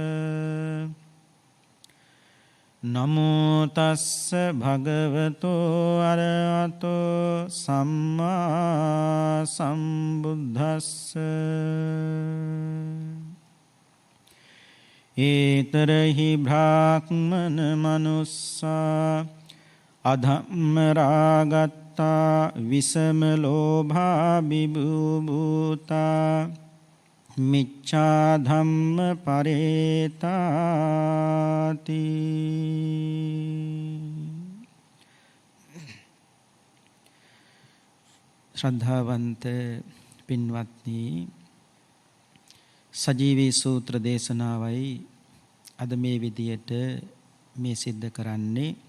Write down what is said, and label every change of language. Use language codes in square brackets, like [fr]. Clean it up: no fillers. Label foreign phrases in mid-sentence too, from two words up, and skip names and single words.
[pi] නමෝ තස්ස භගවතෝ අරහතෝ සම්මා සම්බුද්දස්ස. ඒතරහි බ්‍රාහ්මන මනුස්සා අධම්ම රාගත්තා විසම ලෝභා විභූතා මිච්ඡා ධම්ම පරේතාති. [si] ශ්‍රද්ධාවන්ත පින්වත්නි, සජීවී සූත්‍ර දේශනාවයි අද මේ විදියට මේ සිද්ධ කරන්නේ.